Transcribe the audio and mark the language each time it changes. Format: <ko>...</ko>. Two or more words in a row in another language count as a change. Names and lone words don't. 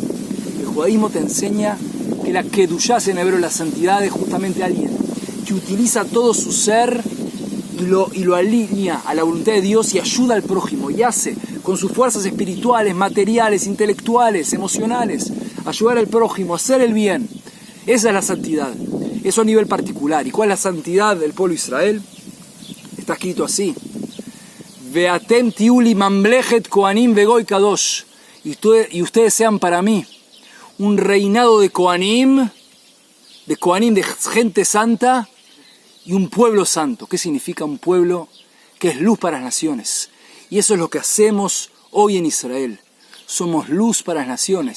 <es>El judaísmo te enseña que la kedushá en hebreo, la santidad, es justamente alguien que utiliza todo su ser y lo alinea a la voluntad de Dios y ayuda al prójimo y hace con sus fuerzas espirituales, materiales, intelectuales, emocionales, ayudar al prójimo, hacer el bien. Esa es la santidad. Eso a nivel particular. ¿Y cuál es la santidad del pueblo de Israel? Está escrito así:</es> <he>ואתם תיולי ממלכת כהנים וגוי קדוש.</he> <es>Y ustedes sean para mí un reinado de kohanim, de gente santa y un pueblo santo. ¿Qué significa un pueblo? Que es luz para las naciones. Y eso es lo que hacemos hoy en Israel. Somos luz para las naciones.</es>